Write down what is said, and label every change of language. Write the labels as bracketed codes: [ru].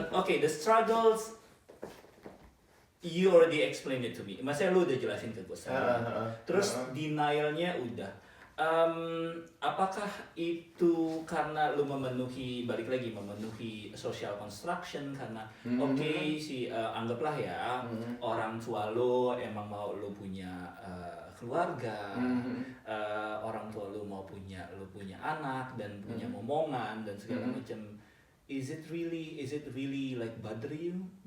[en] The struggles you already explained it to me. [id] Maksudnya lu udah jelasin ke gue. Terus denialnya udah. Apakah itu karena lu memenuhi social construction, karena anggaplah ya orang tua lu emang mau lu punya keluarga, orang tua lu mau punya anak dan punya momongan dan segala macam. [en] Is it really like bother you?